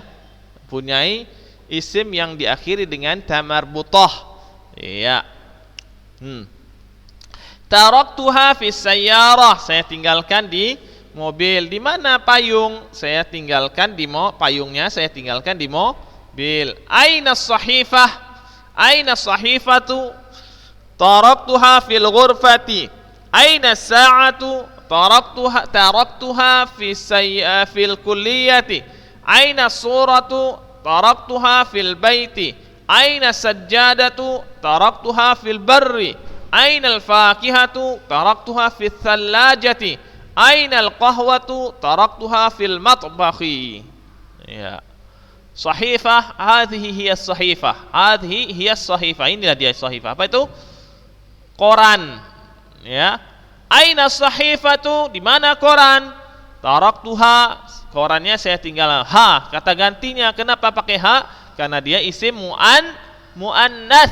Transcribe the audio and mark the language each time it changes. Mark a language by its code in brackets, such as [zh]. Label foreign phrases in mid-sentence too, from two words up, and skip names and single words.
[id] Punyai isim yang diakhiri dengan tamarbutoh. Iya. [ar] تركتها في السيارة. [id] Saya tinggalkan di mobil. Di mana payung? Saya tinggalkan di payungnya saya tinggalkan di mobil. [ar] أين صحيفة أين صحيفة? تركتها في الغرفة. أين ساعة? تركتها في الكلية. أين صورة تركتها في البيت. أين سجادة تركتها في البر. أين الفاكهة? تركتها في الثلاجة. أين القهوة? تركتها في المطبخ. Ya. صحيفة هذه هي صحيفة. هذه هي صحيفة. [id] Inilah dia sahifah. Apa itu? Koran. Ya. [ar] أين صحيفة? [id] Di mana koran? Taraktuha. Korannya saya tinggal. Ha, kata gantinya. Kenapa pakai ha? Karena dia [ar] اسم مؤنث.